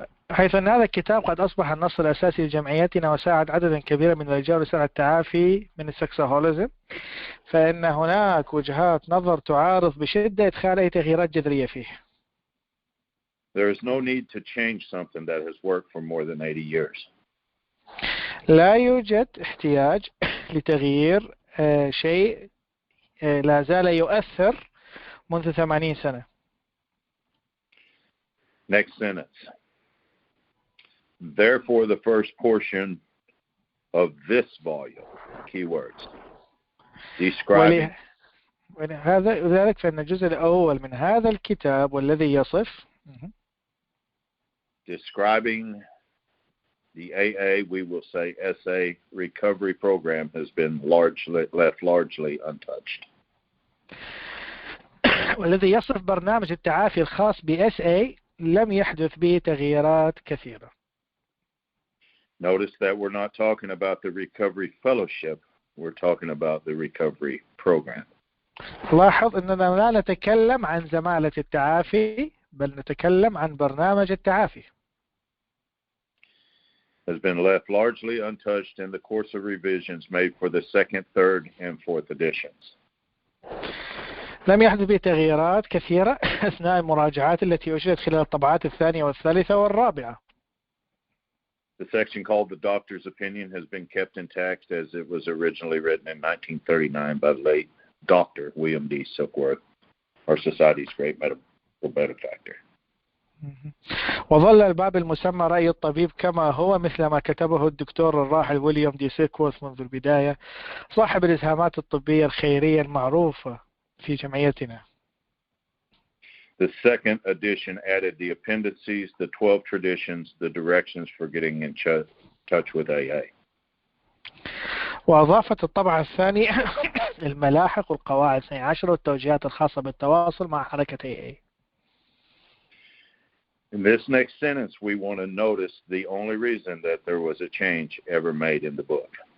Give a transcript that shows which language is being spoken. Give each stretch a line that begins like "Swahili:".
Arabic: حيث أن هذا الكتاب قد أصبح النص الأساسي لجمعيتنا وساعد عددا كبيرا من الرجال رسالة التعافي من السكساهوليزم، فإن هناك وجهات نظر تعارض بشدة إدخال أي تغييرات جذرية فيه.
English: There is no need to change something that has worked for more than 80 years.
Arabic: لا يوجد احتياج لتغيير شيء لا زال يؤثر منذ 80 سنة.
English: Next sentence. Therefore, the first portion of this volume, keywords, describing.
Arabic: ولذلك فإن الجزء الأول من هذا الكتاب والذي يصف
English: describing the AA, we will say SA recovery program, has been left largely untouched.
Arabic: والذي يصف برنامج التعافي الخاص بSA لم يحدث به تغييرات كثيرة.
English: Notice that we're not talking about the recovery fellowship, we're talking about the recovery program.
Arabic: لاحظ أننا لا نتكلم عن زمالة التعافي بل نتكلم عن برنامج التعافي.
English: Has been left largely untouched in the course of revisions made for the second, third, and fourth editions.
Arabic: لم يحدث به تغييرات كثيرة أثناء المراجعات التي أجريت خلال الطبعات الثانية والثالثة والرابعة.
English: The section called The Doctor's Opinion has been kept intact as it was originally written in 1939 by the late Dr. William D. Silkworth, our society's great medical benefactor.
Arabic: وظل الباب المسمى رأي الطبيب كما هو مثل ما كتبه الدكتور الراحل ويليام دي سيكورث منذ البداية، صاحب الإسهامات الطبية الخيرية المعروفة في جمعيتنا.
English: The second edition added the appendices, the 12 traditions, the directions for getting in touch with AA.
Arabic: وأضافت الطبعة الثانية الملاحق والقواعد 12 والتوجيهات الخاصة بالتواصل مع حركة AA.
English: In this next sentence, we want to notice the only reason that there was a change ever made in the book.